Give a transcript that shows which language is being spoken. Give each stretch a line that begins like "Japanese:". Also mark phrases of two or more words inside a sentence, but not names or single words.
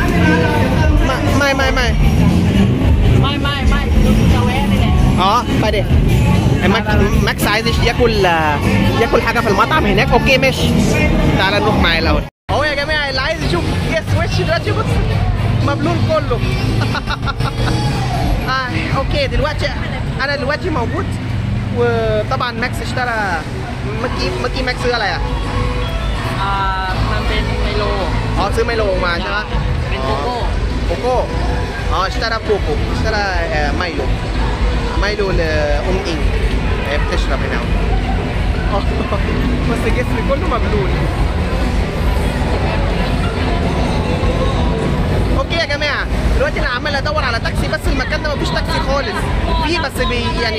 Thai: ไม่ไปดิ
Arabic: ماكس عايز ياكل حاجه في المطعم هناك. اوكي ماشي تعالى نروح معايا الاول اهو يا جماعه. اللي عايز يشوف يس وش دلوقتي بص مبلول كله. اوكي دلوقتي انا دلوقتي موجود، وطبعا ماكس اشترى ماكي ماكس
Thai: ซื้ออะไรอ่ะ มันเป็นไมโล ซื้อไมโลมาใช่ไหม เป็นโกโก้
Arabic: اشترى كوكو اشترى مايلو لأم إنج بتشرب هنا. بس جسمي كله مبلول. اوكي يا جماعه دلوقتي انا عمال ادور على تاكسي، بس المكان ده مفيش تاكسي خالص فيه، بس يعني